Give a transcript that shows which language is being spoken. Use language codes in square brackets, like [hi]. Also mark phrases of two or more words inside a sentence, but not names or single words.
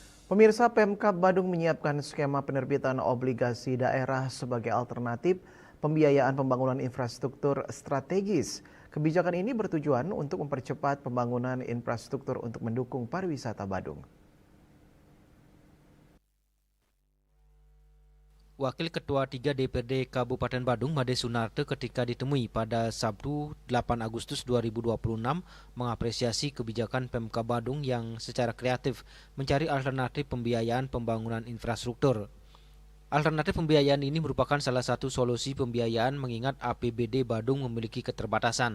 [id] Pemirsa, Pemkab Badung menyiapkan skema penerbitan obligasi daerah sebagai alternatif pembiayaan pembangunan infrastruktur strategis. Kebijakan ini bertujuan untuk mempercepat pembangunan infrastruktur untuk mendukung pariwisata Badung. Wakil Ketua 3 DPRD Kabupaten Badung, Made Sunarte, ketika ditemui pada Sabtu 8 Agustus 2026 mengapresiasi kebijakan Pemkab Badung yang secara kreatif mencari alternatif pembiayaan pembangunan infrastruktur. Alternatif pembiayaan ini merupakan salah satu solusi pembiayaan mengingat APBD Badung memiliki keterbatasan.